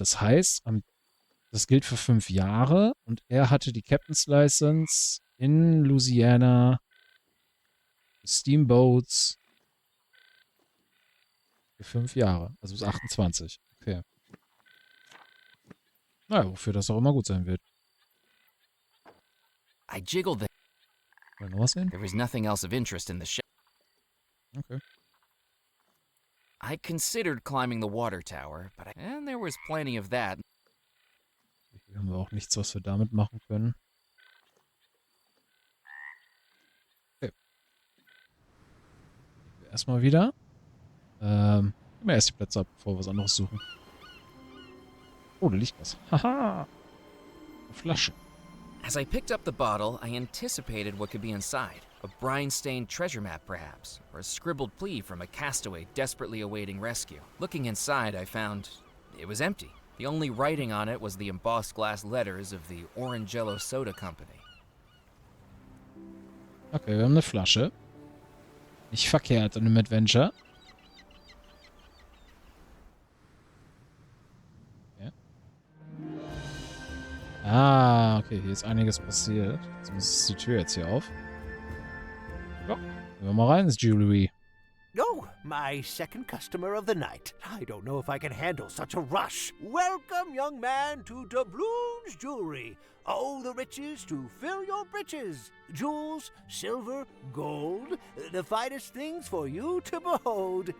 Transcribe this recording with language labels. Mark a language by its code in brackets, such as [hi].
[de] Das heißt, das gilt für 5 Jahre und er hatte die Captain's License in Louisiana, Steamboats, für 5 Jahre. Also bis 28. Okay. Naja, wofür das auch immer gut sein wird. [en] I jiggled the... [de] Noch was sehen? [en] There was nothing else of interest in the ship. Okay. I considered climbing the water tower, and there was plenty of that. [de] Hier haben wir auch nichts, was wir damit machen können. Okay. Erstmal wieder. Nehmen wir erst die Plätze ab, bevor wir was anderes suchen. Oh, da liegt was. Haha. Eine Flasche. [en] As I picked up the bottle, I anticipated what could be inside. A brine-stained treasure map, perhaps, or a scribbled plea from a castaway desperately awaiting rescue. Looking inside, I found it was empty. The only writing on it was the embossed glass letters of the Orangello Soda Company. [de] Okay, wir haben eine Flasche. Nicht verkehrt in einem Adventure. Okay. Ah, okay, hier ist einiges passiert. Jetzt ist die Tür jetzt hier auf. Ja, gehen wir mal rein ins Jewelry. [en] Oh, my second customer of the night. I don't know if I can handle such a rush. Welcome, young man, to Doubloon's Jewelry. Oh, the riches to fill your breeches. Jewels, silver, gold, the finest things for you to behold.